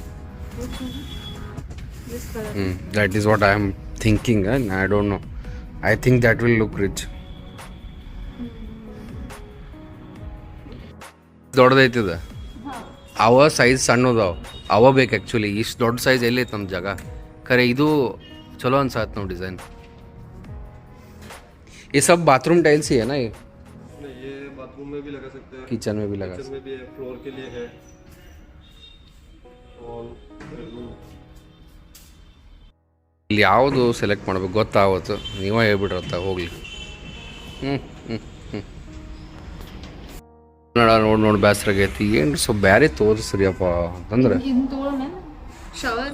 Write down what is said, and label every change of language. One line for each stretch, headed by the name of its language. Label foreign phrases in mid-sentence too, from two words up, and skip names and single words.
English: That is what I am thinking. I don't know, I think that will look rich.
Kannada: ದೊಡ್ಡದೈತಿದ, ಅವ ಸೈಜ್ ಸಣ್ಣದಾವ, ಅವ ಬೇಕು ಆ್ಯಕ್ಚುಲಿ. ಇಷ್ಟು ದೊಡ್ಡ ಸೈಜ್ ಎಲ್ಲೈತೆ ನಮ್ಮ ಜಾಗ ಖರೆ. ಇದು ಚಲೋ ಅನ್ಸಾತ್ ನಾವು ಡಿಸೈನ್.
Hindi: ये सब बाथरूम टाइल्स ही है ना? ये बाथरूम में भी लगा सकते हैं, किचन में भी लगा किचन में भी है, फ्लोर के लिए है और
Kannada: ಇಲ್ಲಿ ಯಾವುದು ಸೆಲೆಕ್ಟ್ ಮಾಡ್ಬೇಕು ಗೊತ್ತಾವತ್ತು, ನೀವೇ ಹೇಳ್ಬಿಟ್ರತ್ತ ಹೋಗ್ಲಿ. ನೋಡಿ ಬೇಸರಾಗೈತಿ. ಏನು ಸ್ವಲ್ಪ ಬ್ಯಾರೆ ತೋರಿಸ್ರಿಯಪ್ಪ ಅಂತಂದ್ರೆ. ಶವರ್